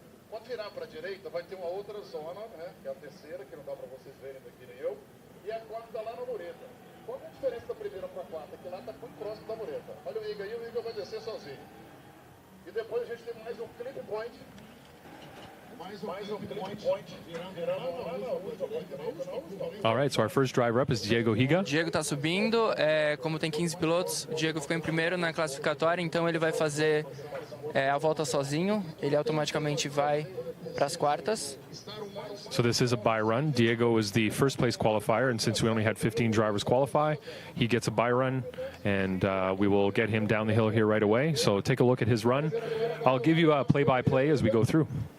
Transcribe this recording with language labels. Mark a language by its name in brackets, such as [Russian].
[Portuguese] Quando virar para a direita, vai ter uma outra zona, né? Que é a terceira, que não dá para vocês verem daqui nem eu. E a quarta lá na mureta. Qual é a diferença da primeira para a quarta? Que lá está muito próximo da mureta. Olha o Iga aí, o Iga vai descer sozinho. E depois a gente tem mais um clip point. Mais um clip point. [English] All right, so our first driver up is Diego Higa. [Portuguese] Diego está subindo, como tem 15 pilotos, o Diego ficou em primeiro na classificatória, então ele vai fazer a volta sozinho, ele automaticamente vai para as quartas. [English] So this is a bye run. Diego is the first place qualifier, and since we only had 15 drivers qualify, he gets a bye run, and we will get him down the hill here right away. So take a look at his run. I'll give you a play-by-play as we go through.